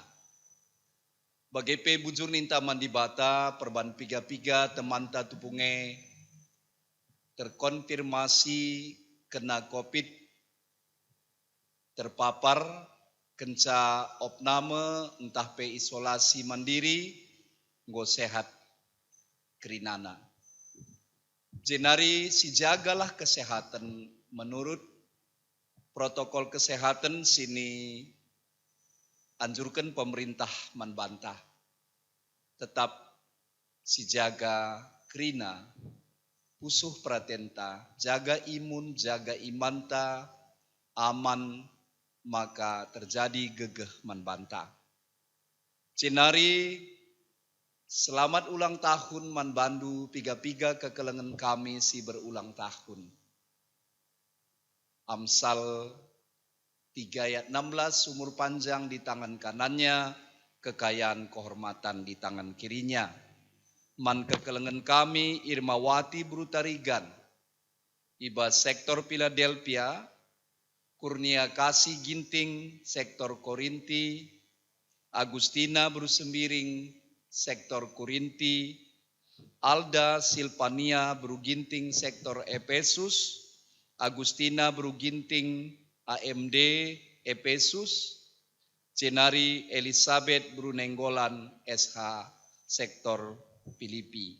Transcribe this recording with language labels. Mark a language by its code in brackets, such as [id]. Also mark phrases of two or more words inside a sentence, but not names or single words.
[btx] Bagepe bujur ninta mandibata perban piga-piga temanta tupunge terkonfirmasi kena COVID, terpapar kenca opname entah pe [id] isolasi mandiri [btx] nggo sehat kerinana. Jenari si jagalah [id] kesehatan menurut protokol kesehatan sini anjurkan pemerintah [btx] manbantah. Tetap si jaga krina, pusuh pratenta, jaga imun, jaga imanta, aman, maka terjadi gegeh manbantah. Jenari [id] selamat ulang tahun [btx] manbandu piga-piga kekelengan kami si berulang tahun. [id] Amsal 3 ayat 16, umur panjang di tangan kanannya, kekayaan kehormatan di tangan kirinya. [btx] Man kekelengan kami Irmawati Brutarigan, iba sektor Philadelphia, Kurnia Kasih Ginting, sektor Korinti, Agustina Brusembiring, sektor Korinti, Alda Silpania Bruginting, sektor Efesus, Agustina Bruginting AMD Efesus, Jenari Elizabeth Brunenggolan SH sektor Filipi.